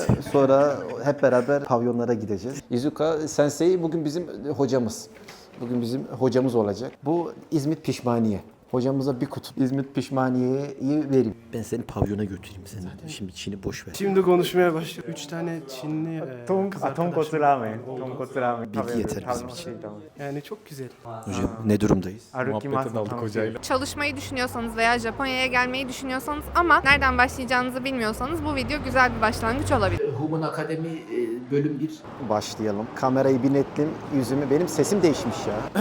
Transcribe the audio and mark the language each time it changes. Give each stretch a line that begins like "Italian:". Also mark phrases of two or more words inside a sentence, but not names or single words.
Turkish: Sonra hep beraber pavyonlara gideceğiz. Izuka Sensei bugün bizim hocamız. Bugün bizim hocamız olacak. Bu İzmit pişmaniye. Hocamıza bir kutu İzmit pişmaniyeyi vereyim. Ben seni pavyona götüreyim seni. Şimdi Çin'i boş ver. Şimdi konuşmaya başlıyor. 3 tane Çinli kız arkadaşım. Tonkotsu ramen. Tonkotsu ramen. Bilgi yeter bizim için. Yani çok güzel. Hocam ne durumdayız? Muhabbete daldık hocayla. Çalışmayı düşünüyorsanız veya Japonya'ya gelmeyi düşünüyorsanız ama nereden başlayacağınızı bilmiyorsanız bu video güzel bir başlangıç olabilir. Human Akademi bölüm 1. Başlayalım. Kamerayı bir netlim, yüzümü. Benim sesim değişmiş ya.